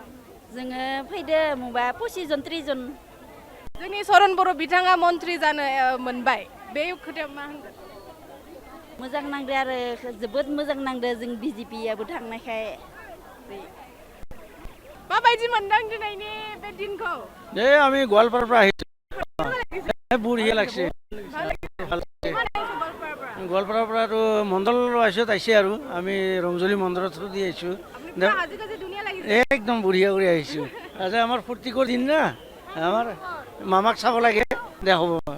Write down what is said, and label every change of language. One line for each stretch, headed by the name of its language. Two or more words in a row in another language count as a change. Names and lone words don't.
Bodo: जोङो फैदो मबा 25 जन 30 जन जोंनि सरन बर' बिथाङा मन्त्रि जानो मोनबाय बे खोथायाव मा होनगोन मोजां नांदो आरो जोबोद मोजां नांदो जों बिजेपियाबो थांनायखाय माबायदि मोनदों दिनैनि बे दिनखौ
Assamese: আমি গোৱালপাৰাৰ পৰা আহিছোঁ বঢ়িয়া লাগছে গোৱালপাৰাৰ পৰাতো মণ্ডল ৱাইছত আহিছে আৰু আমি ৰংজলী মন্দিৰৰ থ্ৰু দি আহিছোঁ একদম বঢ়িয়া কৰি আহিছোঁ আজি আমাৰ ফূৰ্তি কৰি দিন না আমাৰ মামাক চাব লাগে দে হ'ব